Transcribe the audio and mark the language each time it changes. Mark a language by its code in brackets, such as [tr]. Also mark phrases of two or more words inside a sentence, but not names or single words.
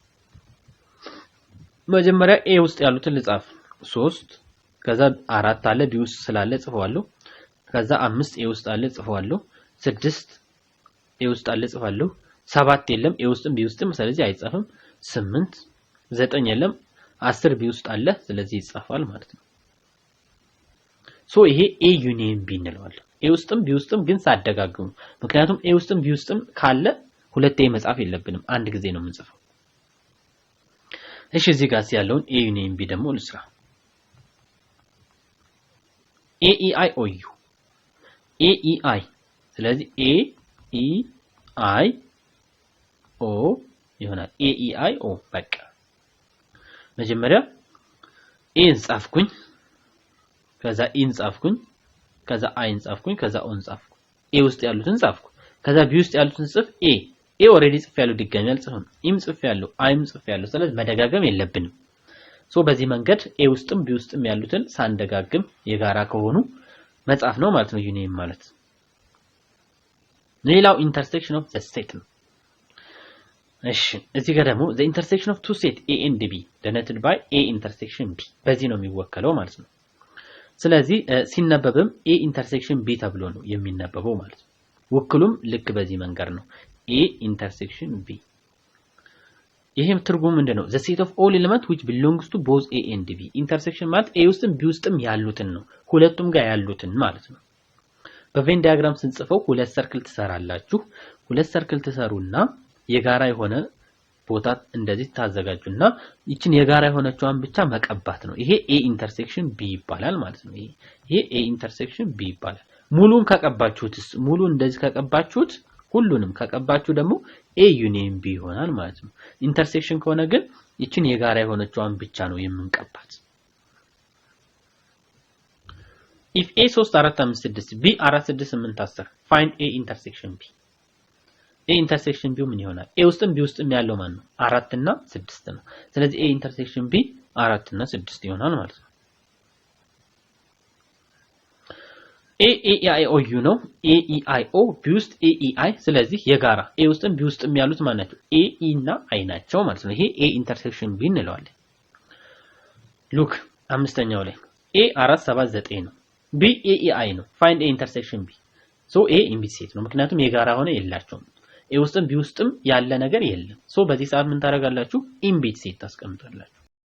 [am] መጀመሪያ A ውስጥ ያሉትን ልጻፍ 3 ከዛ 4 አለ B ውስጥ ስላለ ጽፈዋለሁ ከዛ 5 A ውስጥ አለ ጽፈዋለሁ 6 A ውስጥ አለ ጽፋለሁ 7 የለም A ውስጥም B ውስጥም ስለዚህ አይጻፍም 8 9 የለም 10 B ውስጥ አለ ስለዚህ ይጻፋል ማለት ነው ሶ ይሄ A ዩኒየን B እንለዋለን A ውስጥም B ውስጥም ግን ሳደጋግሙ ምክንያቱም A ውስጥም B ውስጥም ካለ ሁለቴ መጻፍ የለብንም አንድ ጊዜ ነው የምንጽፈው እሺ እዚህ ጋር ያለውን A ዩኒየን B ደግሞ ልስራ A E I O U A E I ስለዚህ A E I O ይሆናል A E I O በቃ መጀመሪያ A ጻፍኩኝ ከዛ E ጻፍኩኝ ከዛ I ጻፍኩኝ ከዛ O ጻፍኩኝ A ውስጥ ያሉትን ጻፍኩ ከዛ B ውስጥ ያሉትን ጽፍ A ኦሬዲ ጽፍ ያለው ድጋሚ አልጽፍም ኢም ጽፍ ያለው አይም ጽፍ ያለው ስለዚህ መደጋገም የለብንም ሶ በዚህ መንገድ A ውስጥም B ውስጥም ያሉትን ሳንደጋግም የጋራ ከሆኑ መጻፍ ነው ማለት ነው ዩኒየን ማለት ሌላው [en] intersection of the set [am] ነው እሺ እዚህ ጋር ደግሞ [en] the intersection of two set A and B denoted by A intersection B [am] በዚህ ነው የሚወከለው ማለት ነው ስለዚህ ሲነበብም [en] A intersection [am] B ተብሎ ነው የሚነበበው ማለት ነው ወክሉም ልክ በዚህ መንገድ ነው [en] A intersection B [am] ይሄም ትርጉሙ ምንድነው [en] the set of all elements which belongs to both A and B intersection [am] ማለት A ውስጥም B ውስጥም ያሉትን ነው ሁለቱም ጋር ያሉትን ማለት ነው በቬን ዲያግራም ስንጽፈው ሁለት ሰርክል ትሰራላችሁ ሁለት ሰርክል ትሰሩና የጋራ የሆነ ቦታ እንደዚህ ታዘጋጁና ይችን የጋራ የሆነችዋን ብቻ መቀባት ነው ይሄ [en] A intersection B [am] ይባላል ማለት ነው ይሄ [en] A intersection B [am] ይባላል ሙሉን ከቀባችሁትስ ሙሉ እንደዚህ ከቀባችሁት ሁሉንም ከቀባችሁ ደግሞ A ዩኒየን B ይሆናል ማለት ነው ኢንተርሴክሽን ከሆነ ግን ይችን የጋራ የሆነችዋን ብቻ ነው የምንቀባት [en] if A 3 4 5 6 B 4 6 8 10 find A intersection B A intersection B [am] ምን ይሆናል A ውስጥም B ውስጥም ያለው ማን ነው 4 እና 6 ነው ስለዚህ [en] A intersection B [am] 4 እና 6 ይሆናል ማለት ነው A E I O U ነው A E I O B ውስጥ A E I ስለዚህ የጋራ A ውስጥም B ውስጥም ያሉት ማን ናቸው A E እና I ናቸው ማለት ነው ይሄ [en] A intersection B [am] እንለዋለን ሉክ አምስተኛው ላይ A 4 7 9 ነው B A E I ነው [en] find A intersection B [am] ሶ A [en] empty set [am] ነው ምክንያቱም የጋራ ሆነ የላቸውም A ውስጥም B ውስጥም ያለ ነገር የለም ሶ በዚህ ሰዓት ምን ታደርጋላችሁ [en] empty set [am] ታስቀምጣላችሁ